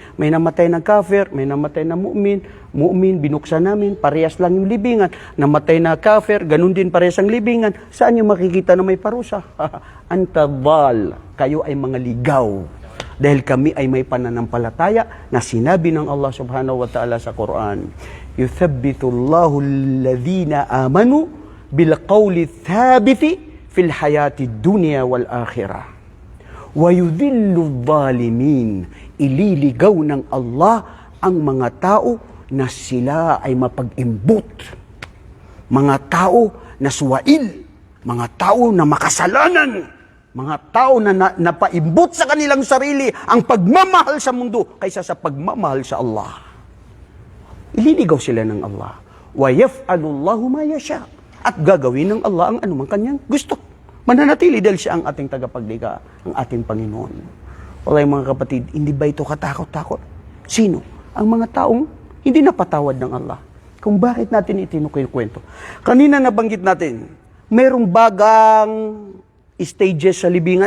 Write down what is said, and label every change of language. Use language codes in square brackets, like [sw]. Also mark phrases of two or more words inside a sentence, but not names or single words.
[tl] May namatay ng kafir, may namatay na mu'min, binuksan namin, parehas lang yung libingan. Namatay na kafir, ganun din parehas ang libingan. Saan yung makikita na may parusa? Antabal, kayo ay mga ligaw. Dahil kami ay may pananampalataya na sinabi ng Allah [ar] سبحانه وتعالى [tl] sa Quran, [ar] يثبت الله الذين آمنوا بالقول الثابت في الحياة الدنيا والآخرة. ويضل الظالمين, [tl] ililigaw ng Allah ang mga tao na sila ay mapag-imbot. Mga tao na suwail, mga tao na makasalanan, mga tao na napaimbot sa kanilang sarili ang pagmamahal sa mundo kaysa sa pagmamahal sa Allah. Ililigaw sila ng Allah. [ar] ويفعل الله ما يشاء. [tl] At gagawin ng Allah ang anumang kanyang gusto. Mananatili dahil siya ang ating tagapaglikha, ang ating Panginoon. Wallahi mga kapatid, hindi ba ito katakot-takot? Sino? Ang mga taong hindi napatawad ng Allah. Kung bakit natin itinukwento. Kanina nabanggit natin, mayroong bagang stages sa libingan?